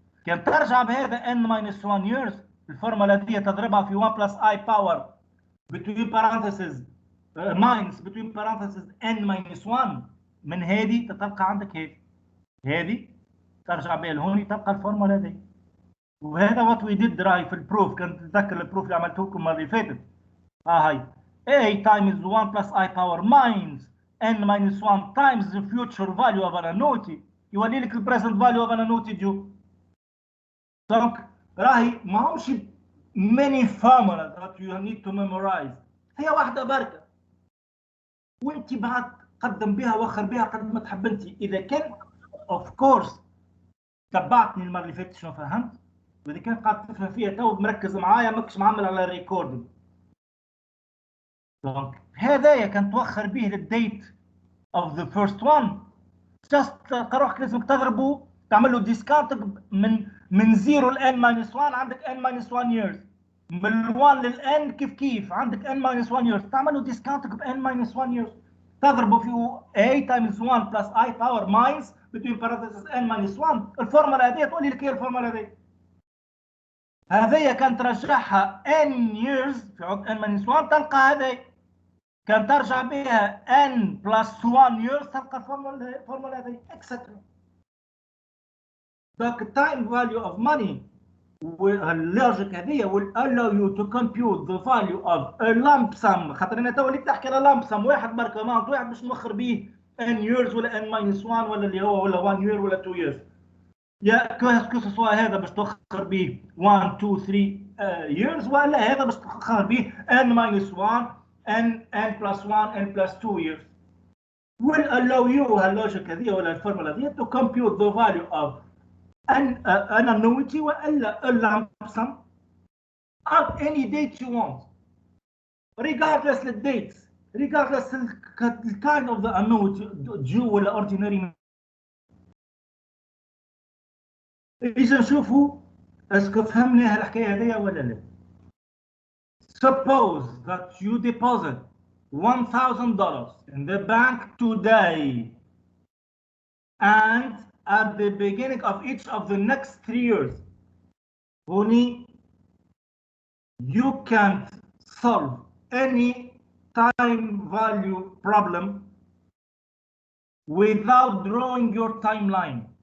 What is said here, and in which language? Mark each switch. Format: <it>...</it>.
<ar>كان ترجع بهذا n minus 1 years الفورمولا دي تضربها في</ar> <en>1 plus I power between parentheses minus between parentheses n minus 1</en> <ar>من هذه تلقى عندك هذه ترجع بها لهوني تبقى الفورمولا دي.</ar> <en>وهذا what we did راي في البروف.</en> <ar>كنت تتذكر البروف اللي عملته لكم المره اللي فاتت هاي</ar> <en>a times 1 plus I power minus n minus 1 times the future value of an annuity</en> <ar>يولي لك البريزنت فاليو of an annuity due. دونك راهي ماهوش</ar> <en>many formulas that you need to memorize</en> <ar>هي واحده بركه وانت بعد قدم بها وخر بها قد ما تحب انت. اذا كان اوف كورس تبعتني المره اللي فاتت شنو فهمت واذا كان قاعد تفهم فيها تو مركز معايا ماكش معمل على الريكوردينج. دونك هذايا كان توخر به للديت اوف ذا فيرست وان جاست تلقى روحك لازمك تضربه تعمل له ديسكاونت من 0 ل n minus 1 عندك n minus 1 years من 1 لل n كيف عندك n minus 1 years تعمل له ديسكاونت ب n minus 1 years تضربه في</ar> <en>a times 1 plus I power minus between parentheses n minus 1</en> <ar>الفورمولا هذه تقول لك هي الفورمولا هذه. هذه كان ترجعها n years في عقد n minus 1 تلقى هذه كان ترجع بها n plus 1 years تلقى الفورمولا هذه etc.</ar> <en>Donc time value of money</en> <ar>واللوجيك هذه</ar> <en>will allow you to compute the value of a lump sum.</en> <ar>خاطر انا تو اللي تحكي على lump sum واحد برك اماونت واحد باش نوخر به n years ولا n minus 1 ولا اللي هو ولا 1 year ولا 2 years. يا كو سوا هذا باش توخر به 1 2 3 years ولا هذا باش توخر به n minus 1 n plus 1 n plus 2 years.</ar> <en>will allow you</en> <ar>هاللوجيك هذه ولا الفورمولا هذه</ar> <en>to compute the value of an annuity ولا a lump sum at any date you want, regardless the dates, regardless the kind of the annuity due ولا ordinary.</en> <ar>إذا نشوفوا اسكو فهمنا هالحكاية هذيا ولا لا.</ar> <en>Suppose that you deposit $1,000 in the bank today, and at the beginning of each of the next 3 years, only you can't solve any time value problem without drawing your timeline.</en>